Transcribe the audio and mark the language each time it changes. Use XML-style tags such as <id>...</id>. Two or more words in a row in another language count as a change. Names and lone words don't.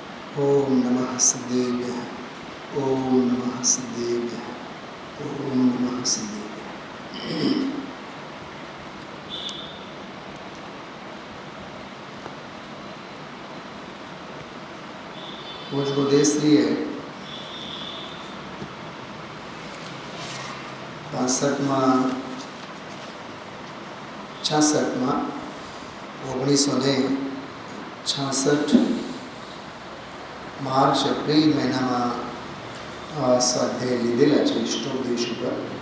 <sa>ओम नमः सिद्धेभ्यः। ओम नमः सिद्धेभ्यः। ओम नमः सिद्धेभ्यः।</sa> <gu>पूज्य गुरुदेवश्री 66માં 1966 માર્ચ એપ્રિલ મહિનામાં સ્વાધ્યાય લીધેલા છે ઇષ્ટોપદેશ ઉપર.</gu>